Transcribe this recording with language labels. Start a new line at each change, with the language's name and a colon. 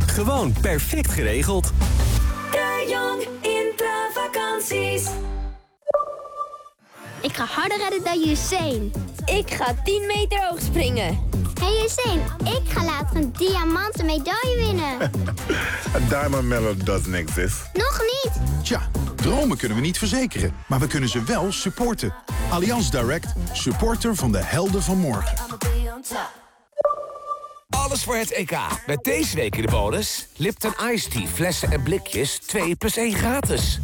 Dutch: Gewoon perfect geregeld. De Jong Intravakanties. Ik ga harder redden dan Usain. Ik ga 10 meter hoog springen. Hey Usain, ik ga later een diamanten medaille winnen.
English: A diamond medal doesn't exist.
Dutch: Nog niet. Tja, dromen kunnen we niet verzekeren, maar we kunnen ze wel supporten. Allianz Direct, supporter van de helden van morgen. Alles voor het EK. Met deze week in de bonus. Lipton Ice Tea, flessen en blikjes, 2 plus 1 gratis.